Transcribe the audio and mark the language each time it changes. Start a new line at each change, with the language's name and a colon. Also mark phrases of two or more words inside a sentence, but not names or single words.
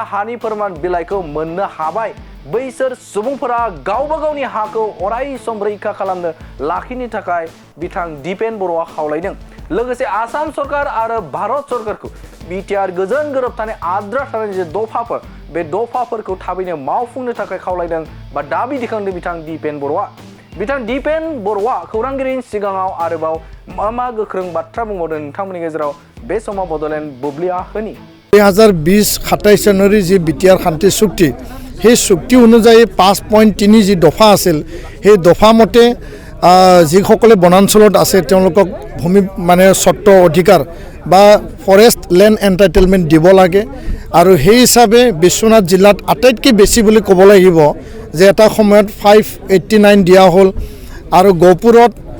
Bodo: हानि फोरमान बिलाइखौ मोननो हाबाय बैसोर सुबुंफोरा गावबा गावनि हाखौ अराय सम रैखा खालामनो लाखिनो थाखाय बिथां दिपेन बर'आ खावलायदों लोगोसे आसाम सरकार आरो भारत सरकारखौ बिटिआर गोजोन गोरोबथानि आद्रा थानाय जे दफाफोर बे दफाफोरखौ थाबैनो मावफुंनो थाखाय खावलायदों बा दाबि दिखांदों बिथां दिपेन बर'आ बिथां दिपेन बर'आ खौरांगिरिनि सिगाङाव आरोबाव मा गोख्रों बाथ्रा बुंबावदों नोंथांमोननि गेजेराव बे समाव बड'लेण्ड बुब्लिया होनि
Assamese: 2020-27 চনৰে যি বিটিআৰ শান্তি চুক্তি সেই চুক্তি অনুযায়ী 5.3 যি দফা আছিল সেই দফা মতে যিসকলে বনাঞ্চলত আছে তেওঁলোকক ভূমি মানে স্বত্ব অধিকাৰ বা
English: forest land entitlement
Assamese: দিব লাগে আৰু সেই হিচাপে বিশ্বনাথ জিলাত আটাইতকৈ বেছি বুলি ক'ব লাগিব যে এটা সময়ত 589 দিয়া হ'ল আৰু গহপুৰত